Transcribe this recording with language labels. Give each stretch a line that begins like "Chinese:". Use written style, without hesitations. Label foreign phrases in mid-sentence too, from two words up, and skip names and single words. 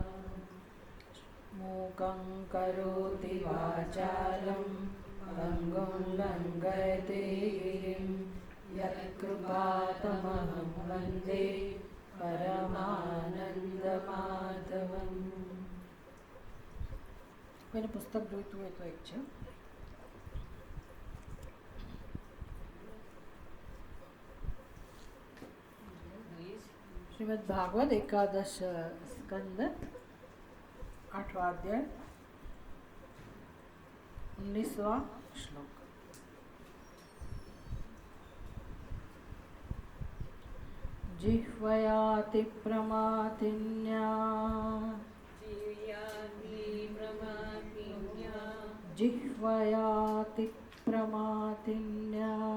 Sanskrit: मूकं करोति वाचालं पङ्गुं लङ्घयते गिरिं यत्कृपातमहं वन्दे परमानन्दमाधवम्।
Hindi: मैंने पुस्तक
Gujarati: જોઈતું હોય તો એક છે શ્રીમદ ભાગવત એકાદશ સ્કંદ 8વાં અધ્યાય 19વાં શ્લોક।
Sanskrit: जिह्वयाति प्रमातिन्या जिह्वयाति प्रमातिन्या